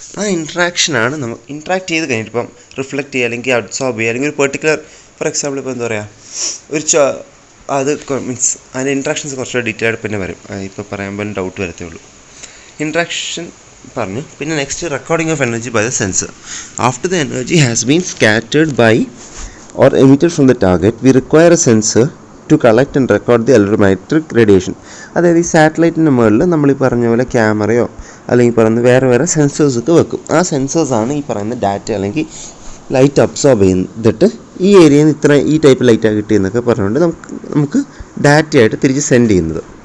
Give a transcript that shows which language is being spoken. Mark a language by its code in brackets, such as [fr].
[ml] ആ ഇൻട്രാക്ഷനാണ് നമ്മൾ ഇൻട്രാക്ട് ചെയ്ത് കഴിഞ്ഞിട്ട് ഇപ്പം റിഫ്ലക്റ്റ് ചെയ്യുക അല്ലെങ്കിൽ അബ്സോർബ് ചെയ്യുക അല്ലെങ്കിൽ ഒരു പെർട്ടിക്കുലർ ഫോർ എക്സാമ്പിൾ ഇപ്പോൾ എന്താ പറയുക ഒരു അത് മീൻസ് അതിൻ്റെ ഇൻട്രാക്ഷൻസ് കുറച്ചുകൂടെ ഡീറ്റെയിൽ ആയിട്ട് പിന്നെ വരും. ഇപ്പോൾ പറയാൻ പോലും ഡൗട്ട് വരത്തേ ഉള്ളൂ. ഇൻട്രാക്ഷൻ പറഞ്ഞു. [en] പിന്നെ next recording of energy by the sensor. After the energy has been scattered by or emitted from the target, we require a sensor to collect and record the electromagnetic radiation. [ml] അതായത് ഈ സാറ്റലൈറ്റിൻ്റെ മുകളിൽ നമ്മൾ ഈ പറഞ്ഞ പോലെ ക്യാമറയോ അല്ലെങ്കിൽ പറയുന്ന വേറെ സെൻസേഴ്സൊക്കെ വെക്കും. ആ സെൻസേഴ്സാണ് ഈ പറയുന്ന ഡാറ്റ അല്ലെങ്കിൽ ലൈറ്റ് അബ്സോർബ് ചെയ്തിട്ട് ഈ ഏരിയയിൽ നിന്ന് ഈ ടൈപ്പ് ലൈറ്റാണ് കിട്ടിയെന്നൊക്കെ പറഞ്ഞുകൊണ്ട് നമുക്ക് ഡാറ്റയായിട്ട് തിരിച്ച് സെൻഡ് ചെയ്യുന്നത്.